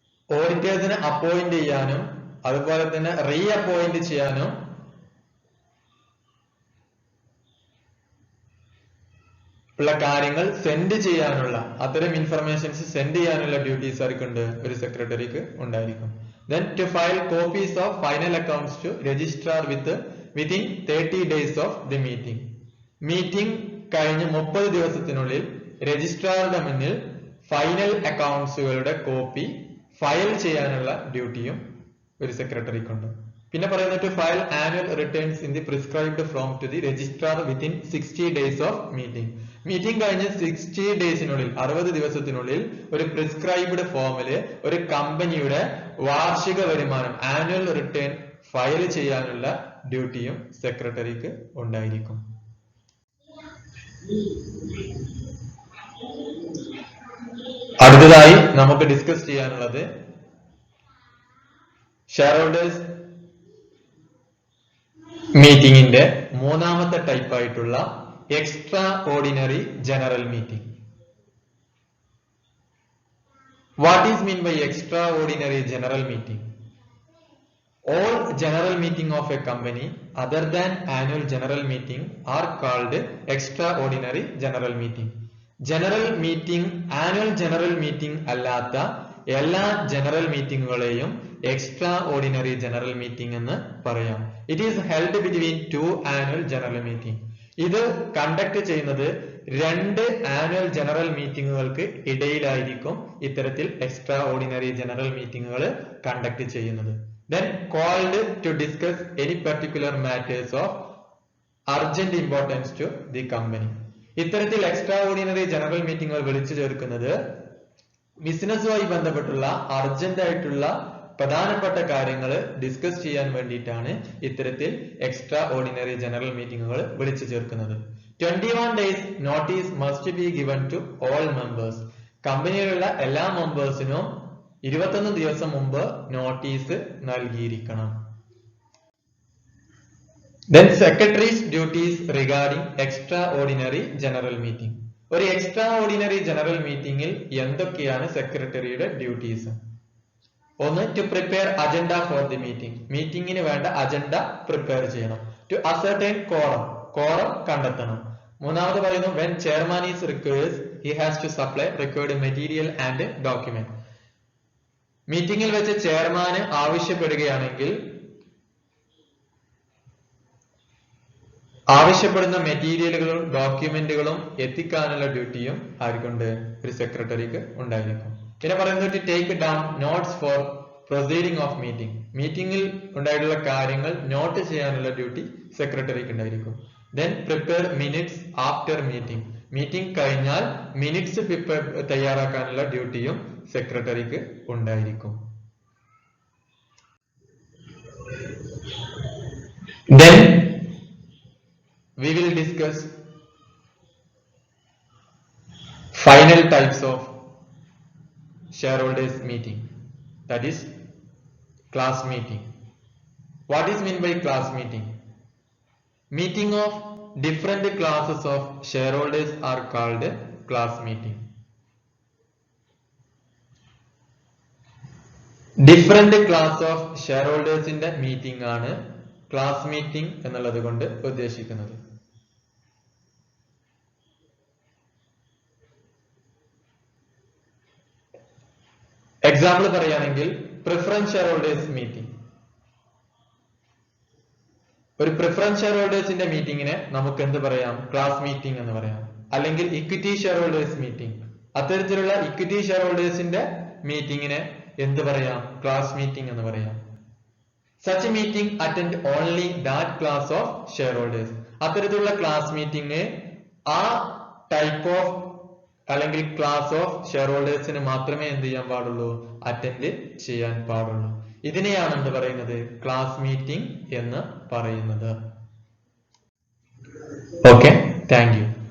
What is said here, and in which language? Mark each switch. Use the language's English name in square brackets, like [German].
[Malayalam] ഓഡിറ്റേഴ്സിനെ appoint ചെയ്യാനും അതുപോലെ തന്നെ റീ അപ്പോയിന്റ് ചെയ്യാനും ഉള്ള കാര്യങ്ങൾ സെൻഡ് ചെയ്യാനുള്ള, അത്തരം ഇൻഫർമേഷൻസ് സെൻഡ് ചെയ്യാനുള്ള ഡ്യൂട്ടീസ് ആർക്കുണ്ട്? ഒരു സെക്രട്ടറിക്ക് ഉണ്ടായിരിക്കും. [English] Then to file copies of final accounts to registrar within 30 days of the meeting. [Malayalam] Meeting കഴിഞ്ഞ് 30 ദിവസത്തിനുള്ളിൽ രജിസ്ട്രാറുടെ മുന്നിൽ ഫൈനൽ അക്കൗണ്ട്സുകളുടെ കോപ്പി ഫയൽ ചെയ്യാനുള്ള ഡ്യൂട്ടിയും ഒരു സെക്രട്ടറിക്കുണ്ട്. പിന്നെ പറയുന്നത് [English] To file annual returns in the prescribed form to the registrar within 60 days of meeting. [Malayalam] Meeting കഴിഞ്ഞ് 60 ഡേയ്സിനുള്ളിൽ, 60 ദിവസത്തിനുള്ളിൽ ഒരു പ്രിസ്ക്രൈബ്ഡ് ഫോമില് ഒരു കമ്പനിയുടെ വാർഷിക വരുമാനം ആനുവൽ റിട്ടേൺ ഫയൽ ചെയ്യാനുള്ള ഡ്യൂട്ടിയും സെക്രട്ടറിക്ക് ഉണ്ടായിരിക്കും. അടുത്തതായി നമുക്ക് ഡിസ്കസ് ചെയ്യാനുള്ളത് ഷെയർ ഹോൾഡേഴ്സ് മീറ്റിംഗിന്റെ മൂന്നാമത്തെ ടൈപ്പ് ആയിട്ടുള്ള extra ordinary general meeting. [English] What is mean by extra ordinary general meeting? All general meeting of a company other than annual general meeting are called extraordinary general meeting. [Malayalam] General meeting, annual general meeting അല്ലാത്ത എല്ലാ general മീറ്റിംഗുകളെയും extra ordinary general meeting എന്ന് പറയാം. [English] It is held between 2 annual general meeting. [Malayalam] ഇത് conduct ചെയ്യുന്നത് 2 annual general മീറ്റിംഗുകൾക്ക് ഇടയിലായിരിക്കും ഇത്തരത്തിൽ extra ordinary general മീറ്റിംഗുകൾ conduct ചെയ്യുന്നത്. [English] Then called to discuss any particular matters of urgent importance to the company. [Malayalam] ഇത്തരത്തിൽ extra ordinary general മീറ്റിംഗുകൾ വിളിച്ചു ചേർക്കുന്നത് ബിസിനസ്സുമായി ബന്ധപ്പെട്ടുള്ള അർജന്റ് ആയിട്ടുള്ള പ്രധാനപ്പെട്ട കാര്യങ്ങൾ ഡിസ്കസ് ചെയ്യാൻ വേണ്ടിയിട്ടാണ് ഇത്തരത്തിൽ എക്സ്ട്രാ ഓർഡിനറി ജനറൽ മീറ്റിംഗുകൾ വിളിച്ചു ചേർക്കുന്നത്. [English] 21 days notice must be given to all members. [Malayalam] കമ്പനിയിലുള്ള എല്ലാ മെമ്പേഴ്സിനും 21 ദിവസം മുമ്പ് notice നൽകിയിരിക്കണം. [English] Then secretary's duties regarding extraordinary general meeting. [Malayalam] ഒരു extraordinary general meetingil എന്തൊക്കെയാണ് സെക്രട്ടറിയുടെ ഡ്യൂട്ടീസ്? ഒന്ന്, [English] to prepare agenda for the meeting. [Malayalam] മീറ്റിംഗിന് വേണ്ട അജണ്ട പ്രിപ്പയർ ചെയ്യണം. [English] To ascertain quorum [Malayalam] കണ്ടെത്തണം. മൂന്നാമത് പറയുന്നു, [English] when chairman is requires, he has to supply required material and document. [Malayalam] മീറ്റിംഗിൽ വെച്ച് ചെയർമാന് ആവശ്യപ്പെടുകയാണെങ്കിൽ ആവശ്യപ്പെടുന്ന മെറ്റീരിയലുകളും ഡോക്യുമെന്റുകളും എത്തിക്കാനുള്ള ഡ്യൂട്ടിയും ആർക്കുണ്ട്? ഒരു സെക്രട്ടറിക്ക് ഉണ്ടായിരിക്കും. പിന്നെ പറയുന്നത് [English] to take down notes for proceeding of meeting. [Malayalam] മീറ്റിംഗിൽ ഉണ്ടായിട്ടുള്ള കാര്യങ്ങൾ നോട്ട് ചെയ്യാനുള്ള ഡ്യൂട്ടി സെക്രട്ടറിക്ക് ഉണ്ടായിരിക്കും. [English] Then prepare minutes after meeting. [Malayalam] Meeting കഴിഞ്ഞാൽ മിനിറ്റ്സ് തയ്യാറാക്കാനുള്ള ഡ്യൂട്ടിയും സെക്രട്ടറിക്ക് ഉണ്ടായിരിക്കും. [English] Then we will discuss final types of shareholders meeting, that is class meeting. What is meant by class meeting? Meeting of different classes of shareholders are called class meeting. Different class of shareholders in the meeting [Malayalam] ആണ് class meeting എന്നുള്ളത് കൊണ്ട് ഉദ്ദേശിക്കുന്നത്. Example പറയുകയാണെങ്കിൽ preference share holders meeting. ഒരു preference share ഹോൾഡേഴ്സിന്റെ മീറ്റിംഗിനെ നമുക്ക് എന്ത് പറയാം? Class meeting എന്ന് പറയാം. അല്ലെങ്കിൽ ഇക്വിറ്റി ഷെയർ ഹോൾഡേഴ്സ് മീറ്റിംഗ്. അത്തരത്തിലുള്ള ഇക്വിറ്റി ഷെയർ ഹോൾഡേഴ്സിന്റെ മീറ്റിംഗിനെ എന്ത് പറയാം? ക്ലാസ് മീറ്റിംഗ് എന്ന് പറയാം. [English] Such a meeting attend only that class of shareholders. [Malayalam] അത്തരത്തിലുള്ള ക്ലാസ് മീറ്റിംഗ് ആ ടൈപ്പ് ഓഫ് അല്ലെങ്കിൽ ക്ലാസ് ഓഫ് ഷെയർ ഹോൾഡേഴ്സിന് മാത്രമേ എന്ത് ചെയ്യാൻ പാടുള്ളൂ? അറ്റൻഡ് ചെയ്യാൻ പാടുള്ളൂ. ഇതിനെയാണ് എന്ത് പറയുന്നത്? ക്ലാസ് മീറ്റിംഗ് എന്ന് പറയുന്നത്. Okay, thank you.